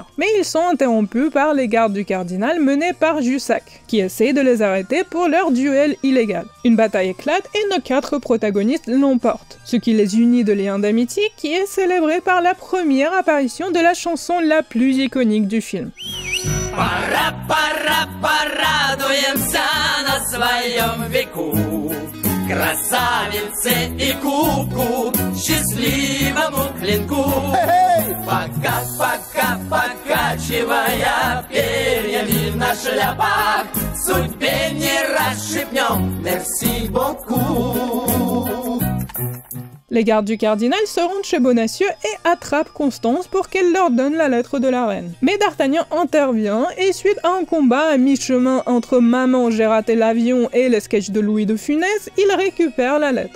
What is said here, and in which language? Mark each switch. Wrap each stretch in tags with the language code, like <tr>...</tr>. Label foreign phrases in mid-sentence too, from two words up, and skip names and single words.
<fr>Mais ils sont interrompus par les gardes du cardinal menés par Jussac, qui essaye de les arrêter pour leur duel illégal. Une bataille éclate et nos 4 protagonistes l'emportent, ce qui les unit de liens d'amitié qui est célébré par la première apparition de la chanson la plus iconique du film.</fr> <ru>Пора, пора, порадуемся на своем веку. Красавице и куку, счастливому клинку. Пока, пока, покачивая перьями на шляпах, судьбе не расшибнем.</ru> <fr>Merci beaucoup. Les gardes du cardinal se rendent chez Bonacieux et attrapent Constance pour qu'elle leur donne la lettre de la reine. Mais D'Artagnan intervient et suite à un combat à mi-chemin entre Maman j'ai raté l'avion et les sketchs de Louis de Funès, il récupère la lettre.</fr>